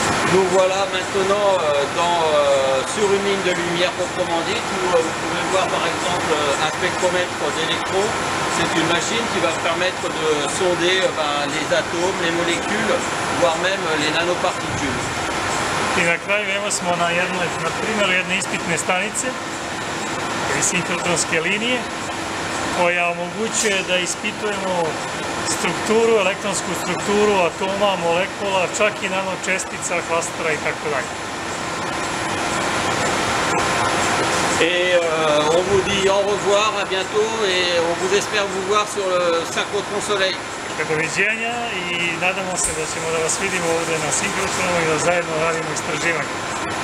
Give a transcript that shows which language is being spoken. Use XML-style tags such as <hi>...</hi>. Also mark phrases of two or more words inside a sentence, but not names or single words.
<fr>Nous voilà maintenant sur une ligne de lumière proprement dite où vous pouvez voir par exemple un spectromètre d'électrons. C'est une machine qui va permettre de sonder les atomes, les molécules, voire même les nanoparticules.</fr> <sr>I na kraju evo smo na primjeru jedne ispitne stanice ili sinhrotronske linije koja omogućuje da ispitujemo strukturu, elektronsku strukturu atoma, molekula, čak i nanočestica, klastera i tako dalje.</sr> <fr>Et on vous dit au revoir, à bientôt et on vous espère vous voir sur le synchrotron Soleil.</fr> <sr>Doviđenja i nadamo se da ćemo da vas vidimo ovdje na sinhrotronu i da zajedno radimo istraživanje.</sr>